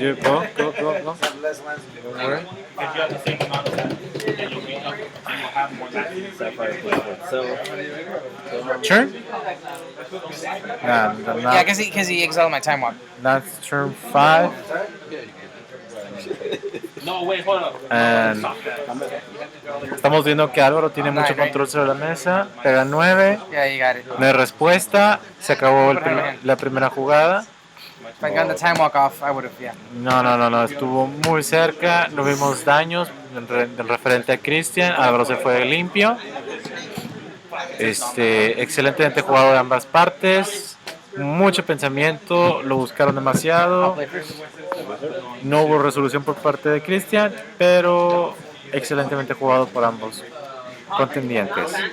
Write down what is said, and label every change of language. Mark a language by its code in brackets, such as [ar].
[en] You go. Don't worry. If you have the same amount of that, then you'll have more matches. Turn? Nah, Yeah, because he exiled my time walk. that's turn 5. No, wait, hold up. [es] And estamos viendo que Álvaro tiene mucho control sobre la mesa. Pega 9. [en] Yeah, you got it. [es] No hay respuesta. Se acabó la primera jugada. [en] If I got the time walk off, I would have, yeah. [es] No. Estuvo muy cerca. No vimos daños en referente a Cristian. Álvaro se fue limpio. Excelentemente jugado de ambas partes. Mucho pensamiento. Lo buscaron demasiado. No hubo resolución por parte de Cristian, pero excelentemente jugado por ambos contendientes.